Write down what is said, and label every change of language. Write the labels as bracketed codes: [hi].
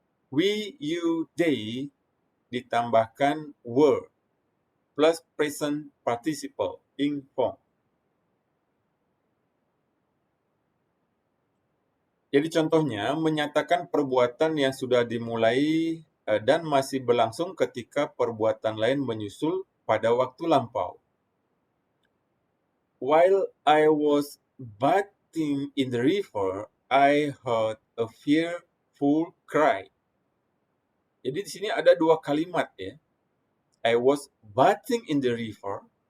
[en] We, you, they [id] ditambahkan [en] were plus present participle inform. [id] Jadi contohnya menyatakan perbuatan yang sudah dimulai dan masih berlangsung ketika perbuatan lain menyusul pada waktu lampau. [en] While I was bathing in the river, I heard a fearful cry. [id] Jadi di sini ada dua kalimat ya. [en] I was bathing in the river.